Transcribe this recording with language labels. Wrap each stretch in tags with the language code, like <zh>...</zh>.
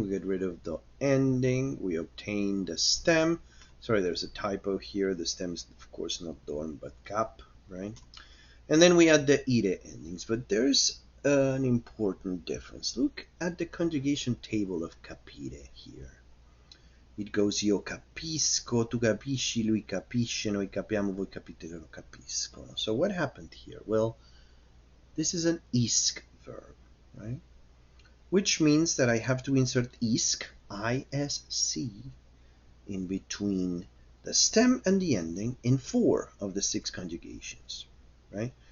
<en>We get rid of the ending, we obtain the stem. Sorry, there's a typo here. The stem is, of course, not dorm, but cap, right? And then we add the ire endings, but there's an important difference. Look at the conjugation table of capire here.</en> <it>It goes io capisco, tu capisci, lui capisce, noi capiamo, voi capite, loro capiscono.</it> <en>So what happened here? Well, this is an isc verb, right? Which means that I have to insert isc, I-S-C, in between the stem and the ending in 4 of the 6 conjugations, right?</en>